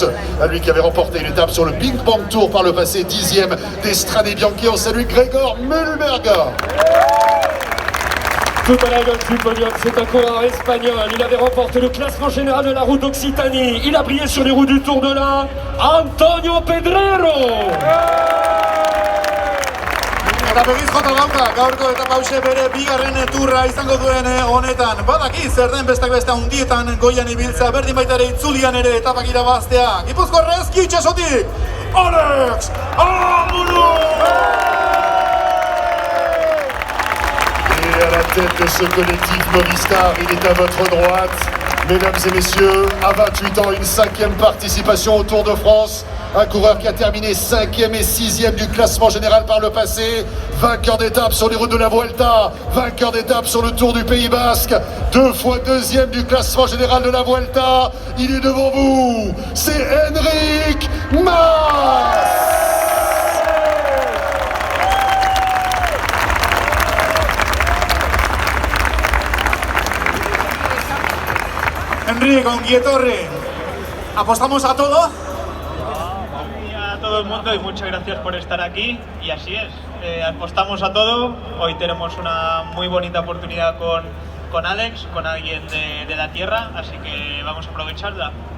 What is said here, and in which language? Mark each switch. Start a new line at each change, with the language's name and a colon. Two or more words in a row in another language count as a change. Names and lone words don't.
French: Lui qui avait remporté une étape sur le Big Bang Tour par le passé, 10e des Strade Bianche. On salue Gregor Mühlberger. Tout à la gueule du podium, c'est un coureur espagnol. Il avait remporté le classement général de la route d'Occitanie. Il a brillé sur les routes du Tour de l'Ain. Antonio Pedrero.
Basque: Eta begiz jota dauka, gaurko etapa hause bere bigarren turra izango duen honetan. Badaki zer den besteak beste handietan goian ibiltzea, berdin baita ere itzulian ere etapak irabaztea. Gipuzkoarrez itxasotik, Alex Amuro!
French: Et à la tête de ce collectif Movistar, il est à votre droite. Mesdames et messieurs, à 28 ans, une 5e participation au Tour de France. Un coureur qui a terminé 5e et 6e du classement général par le passé. Vainqueur d'étape sur les routes de la Vuelta. Vainqueur d'étape sur le Tour du Pays Basque. 2 fois 2e du classement général de la Vuelta. Il est devant vous. C'est Enric Mas.
Basque: Enrique, ongi etorri.
Spanish: ¿Apostamos a todo? A todo el mundo y muchas gracias por estar aquí. Y así es, apostamos a todo. Hoy tenemos una muy bonita oportunidad con Alex, con alguien de la tierra, así que vamos a aprovecharla.